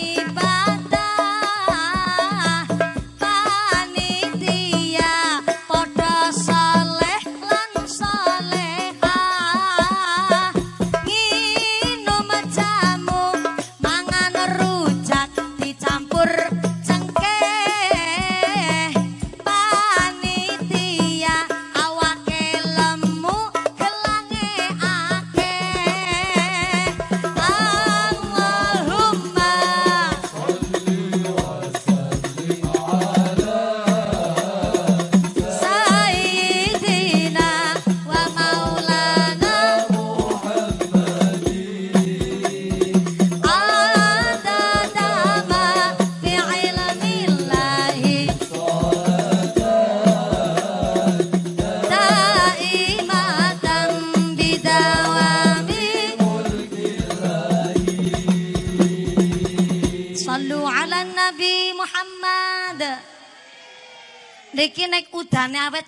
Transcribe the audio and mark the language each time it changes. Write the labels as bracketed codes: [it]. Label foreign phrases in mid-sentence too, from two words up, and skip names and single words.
[jv] ibadah panitia podo saleh lan salehah nginum jamu mangan rujak dicampur cengkeh panitia awake lemu gelange akeh Allahumma [ar] سيدنا ومولانا عدد ما في علم الله دائمة بدوام صلوا على النبي محمد [jv] niki nek udane awet